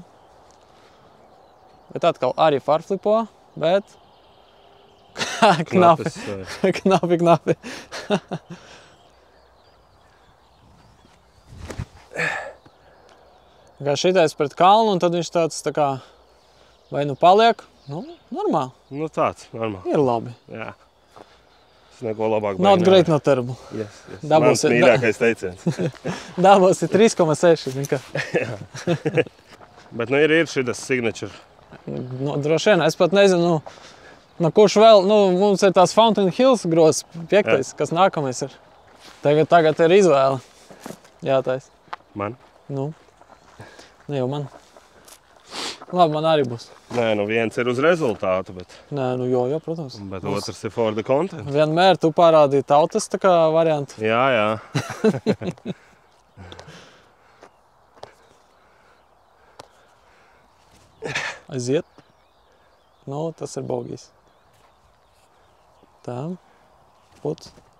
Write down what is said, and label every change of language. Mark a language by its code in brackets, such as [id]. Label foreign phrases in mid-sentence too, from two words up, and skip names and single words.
[lv] Bet atkal arī farflipo, bet knapi. Kā šitais pret kalnu, un tad viņš tāds tā kā vai nu paliek, nu, normāli. Nu tāds, normāli. Ir labi. Jā. Es neko labāk [en] Not great, not terrible. Yes. [lv] Dabūsi- Mans mīļākais teiciens. Davos ir 3,6, zin kā. Bet nu ir šitas signature. Nu, droši vien, es pat nezinu, nu, kurš vēl, nu, mums ir tās Fountain Hills grozs 5, kas nākamais ir. Tagad ir izvēle. Jātais. Man? Nu, ne jau man. Labi, man arī būs. Nē, nu viens ir uz rezultātu, bet Nē, nu jo, protams. otrs ir [en] for the content. [lv] Vienmēr tu parādīji tautas tā kā variantu. Jā. Aiziet. Nu, tas ir bogijs. Tā. Puts.